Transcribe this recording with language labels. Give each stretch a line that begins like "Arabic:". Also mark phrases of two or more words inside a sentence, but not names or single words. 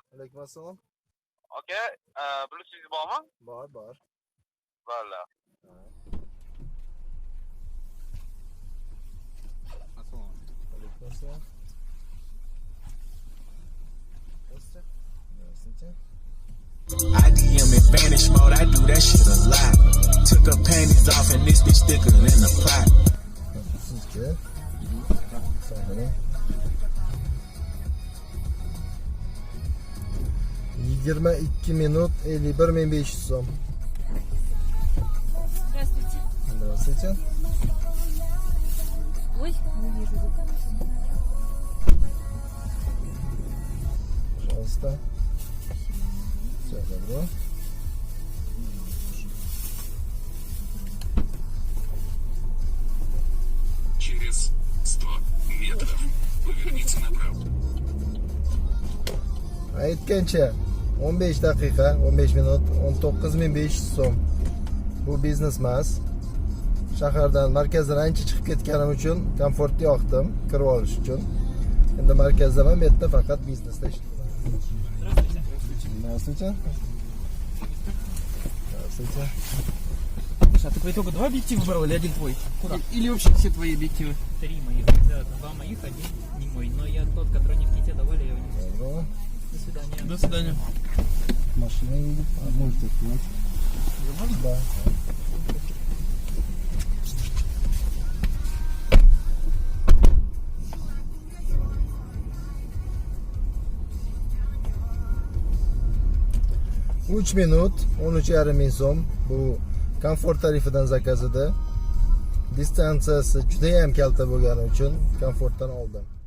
Uzbek: Alaykum assalom. Aka, Bluetooth bormi? Bor. Bo'ldi. Alaykum assalom.
Russian: Здравствуйте.
English: I DM in vanish mode, I do that shit a lot. Took her panties off and this bitch thicker than a plot.
Uzbek: Sizga. Sog'ing. 22 minut 51.500 so'm.
Russian: Здравствуйте. Здравствуйте. Ой, не вижу. Пожалуйста. Все добро. Через 100 метров поверните направо.
Uzbek: Aytgancha 15 daqiqa, 15 minut 19.500 so'm. Bu biznes emas. Shahardan, markazdan ancha chiqib ketganim uchun komfortni yoqdim, kirib olish uchun. Endi markazdaman, bu yerda faqat biznesda ishlayman.
Russian: Здравствуйте. Здравствуйте. А ты по итогу два объектива брал или один твой? Куда? Или вообще все твои объективы? Три моих. Два моих, один не мой. Но я тот, который не в ките давали, я его не взял. Добро. До свидания. До свидания. Машина едет. А можете открыть? Да.
Uzbek: Uch minut 13,5 ming so'm. Bu komfort tarifidan zakaz edi. Distansiyasi juda ham kalta bo'lgani uchun komfortdan oldim.